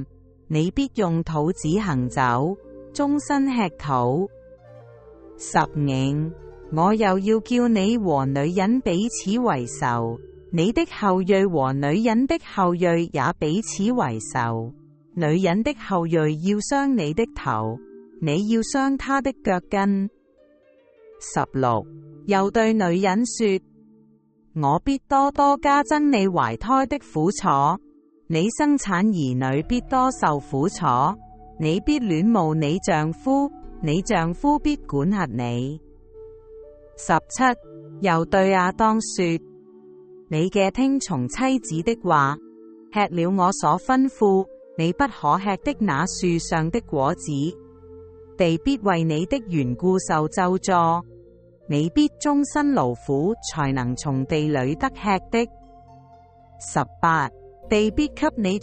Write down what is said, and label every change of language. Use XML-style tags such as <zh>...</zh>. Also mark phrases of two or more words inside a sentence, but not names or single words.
<zh>你必用肚子行走，終身吃土。15我又要叫你和女人彼此為仇，你的後裔和女人的後裔也彼此為仇。女人的後裔要傷你的頭，你要傷她的腳跟。16又對女人說：我必多多加增你懷胎的苦楚，你生產兒女必多受苦楚。你必戀慕你丈夫，你丈夫必管轄你。17又對亞當說：你嘅聽從妻子的話，吃了我所吩咐你不可吃的那樹上的果子，地必為你的緣故受咒詛，你必終身勞苦才能從地裏得吃的。18地必給你</zh>